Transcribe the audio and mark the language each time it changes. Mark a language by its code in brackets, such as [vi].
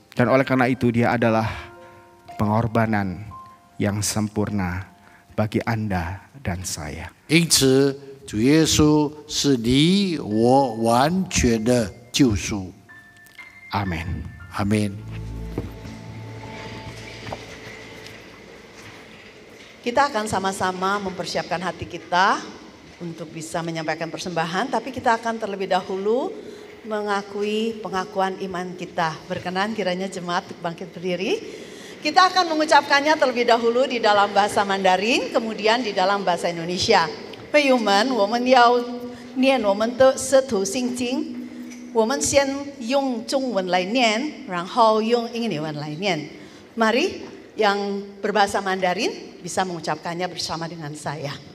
[id] Dan oleh karena itu dia adalah pengorbanan yang sempurna bagi Anda dan saya. [zh] 因此，主耶稣是你我完全的救赎。 [id] Amin. [zh] 阿门。 [id] Kita akan sama-sama mempersiapkan hati kita untuk bisa menyampaikan persembahan, tapi kita akan terlebih dahulu mengakui pengakuan iman kita. Berkenan kiranya jemaat bangkit berdiri. Kita akan mengucapkannya terlebih dahulu di dalam bahasa Mandarin, kemudian di dalam bahasa Indonesia. [zh] 朋友们，我们要念我们的使徒信经，我们先用中文来念，然后用英文来念。 [id] Mari yang berbahasa Mandarin bisa mengucapkannya bersama dengan saya.